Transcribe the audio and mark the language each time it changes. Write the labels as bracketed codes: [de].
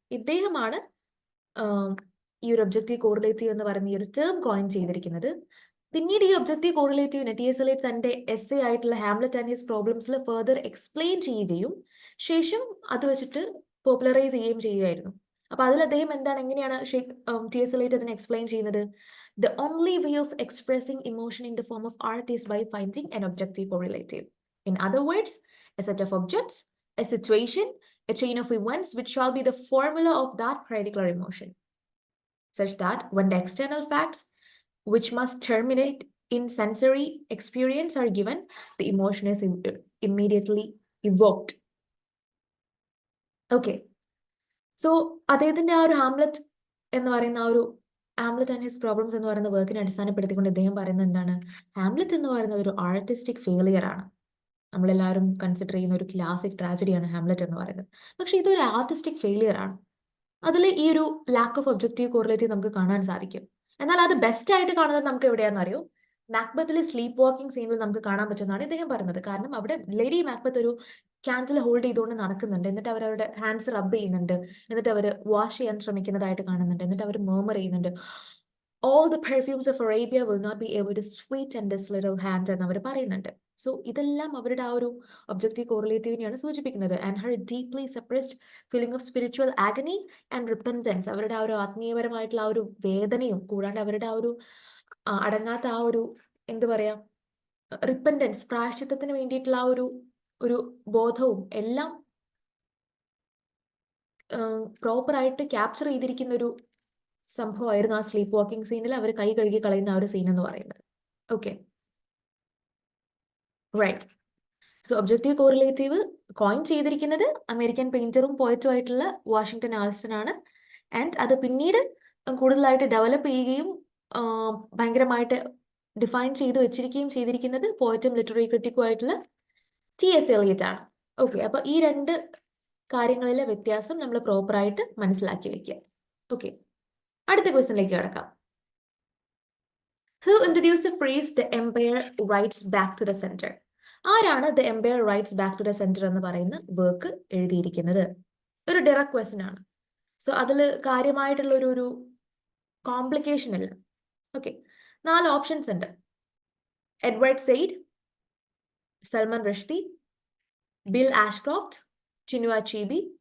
[ml] ഇദ്ദേഹമാണ് ഈ ഒരു ഒബ്ജക്റ്റീവ് കോറിലേറ്റീവ് എന്ന് പറയുന്ന ഈ ഒരു ടേം കോയിൻ ചെയ്തിരിക്കുന്നത്. പിന്നീട് ഈ ഒബ്ജക്റ്റീവ് കോറിലേറ്റീവിനെ ടി.എസ്. എലിയറ്റ് തന്റെ എസ്സേ ആയിട്ടുള്ള Hamlet and his പ്രോബ്ലംസിൽ further explain ചെയ്യുകയും ശേഷം അത് വെച്ചിട്ട് പോപ്പുലറൈസ് ചെയ്യുകയും ചെയ്യുകയായിരുന്നു. അപ്പൊ അതിൽ അദ്ദേഹം എന്താണ്, എങ്ങനെയാണ് ടി.എസ്. എലിയറ്റ് അതിനെ എക്സ്പ്ലെയിൻ ചെയ്യുന്നത്? [en] The only way of expressing emotion in the form of art is by finding an objective correlative. In other words, a set of objects, a situation, a chain of events which shall be the formula of that particular emotion, such that when the external facts which must terminate in sensory experience are given, the emotion is immediately evoked. Okay. [ml] So അദ്ദേഹത്തിന്റെ ആ ഒരു Hamlet എന്ന് പറയുന്ന ആ ഒരു Hamlet and his problems എന്ന് പറയുന്ന വർക്കിനെ അടിസ്ഥാനപ്പെടുത്തിക്കൊണ്ട് ഇദ്ദേഹം പറയുന്നത് എന്താണ്? ഹാംലെറ്റ് എന്ന് പറയുന്നത് ഒരു ആർട്ടിസ്റ്റിക് ഫെയിലിയർ ആണ്. നമ്മളെല്ലാവരും കൺസിഡർ ചെയ്യുന്ന ഒരു ക്ലാസിക് ട്രാജഡിയാണ് ഹാംലെറ്റ് എന്ന് പറയുന്നത്. പക്ഷെ ഇതൊരു ആർട്ടിസ്റ്റിക് ഫെയിലിയർ ആണ്. അതിൽ ഈ ഒരു ലാക്ക് ഓഫ് ഒബ്ജക്റ്റീവ് കോറിലേറ്റീവ് നമുക്ക് കാണാൻ സാധിക്കും. എന്നാൽ അത് ബെസ്റ്റ് ആയിട്ട് കാണുന്നത് നമുക്ക് എവിടെയാണെന്ന് അറിയോ? മാക്ബത്തിലെ സ്ലീപ്പ് വാക്കിംഗ് സീനിൽ നമുക്ക് കാണാൻ പറ്റുന്നതാണ് ഇദ്ദേഹം പറയുന്നത്. കാരണം അവിടെ ലേഡി മാക്ബത്ത് ഒരു ക്യാൻഡിൽ ഹോൾഡ് ചെയ്തുകൊണ്ട് നടക്കുന്നുണ്ട്. എന്നിട്ട് അവരുടെ ഹാൻഡ്സ് റബ്ബ് ചെയ്യുന്നുണ്ട്. എന്നിട്ട് അവർ വാഷ് ചെയ്യാൻ ശ്രമിക്കുന്നതായിട്ട് കാണുന്നുണ്ട്. എന്നിട്ട് അവർ മർമർ ചെയ്യുന്നുണ്ട്, [en] all the perfumes of Arabia will not be able to sweeten this little hand [ml] എന്ന് അവർ പറയുന്നുണ്ട്. സോ ഇതെല്ലാം അവരുടെ ആ ഒരു ഒബ്ജക്റ്റീവ് കോറിലേറ്റീവിനെയാണ് സൂചിപ്പിക്കുന്നത്. [en] and her deeply suppressed feeling of spiritual agony and repentance, [ml] അവരുടെ ആ ഒരു ആത്മീയപരമായിട്ടുള്ള ആ ഒരു വേദനയും കൂടാണ്ട് അവരുടെ ആ ഒരു അടങ്ങാത്ത ആ ഒരു എന്ത് പറയാ റിപ്പൻറ്റൻസ്, പ്രായശ്ചിത്തത്തിന് വേണ്ടിയിട്ടുള്ള ആ ഒരു ബോധവും എല്ലാം പ്രോപ്പർ ആയിട്ട് ക്യാപ്ചർ ചെയ്തിരിക്കുന്ന ഒരു സംഭവമായിരുന്നു ആ സ്ലീപ്പ് വാക്കിംഗ് സീനിൽ അവർ കൈ കഴുകി കളയുന്ന ആ ഒരു സീൻ എന്ന് പറയുന്നത്. Okay, right. So objective correlative coin ചെയ്തിരിക്കുന്നത് അമേരിക്കൻ പെയിന്ററും പോയറ്റും ആയിട്ടുള്ള വാഷിംഗ്ടൺ ഓൾസ്റ്റൺ ആണ്. ആൻഡ് അത് പിന്നീട് കൂടുതലായിട്ട് ഡെവലപ്പ് ചെയ്യുകയും ഭയങ്കരമായിട്ട് ഡിഫൈൻ ചെയ്ത് വെച്ചിരിക്കുകയും ചെയ്തിരിക്കുന്നത് പോയറ്റും ലിറ്റററി ക്രിറ്റിക്കും ആയിട്ടുള്ള ടി.എസ്. എലിയറ്റ് ആണ്. ഓക്കെ, അപ്പൊ ഈ രണ്ട് കാര്യങ്ങളിലെ വ്യത്യാസം നമ്മൾ പ്രോപ്പറായിട്ട് മനസ്സിലാക്കി വെക്കുക. ഓക്കെ, അടുത്ത ക്വസ്റ്റ്യനിലേക്ക് കിടക്കാം. [en] Who introduced the phrase the empire writes back to the center? [ml] ആരാണ് the empire writes back to the center എന്ന് പറയുന്ന വർക്ക് എഴുതിയിരിക്കുന്നത്? ഒരു ഡയറക്റ്റ് ക്വസ്റ്റ്യൻ ആണ്. സോ അതിൽ കാര്യമായിട്ടുള്ള ഒരു കോംപ്ലിക്കേഷൻ ഇല്ല. ഓക്കെ, 4 ഓപ്ഷൻസ് ഉണ്ട്. Edward said, Salman റഷ്ദി, bill ആഷ്ക്രോഫ്റ്റ്, Chinua അച്ചീബി.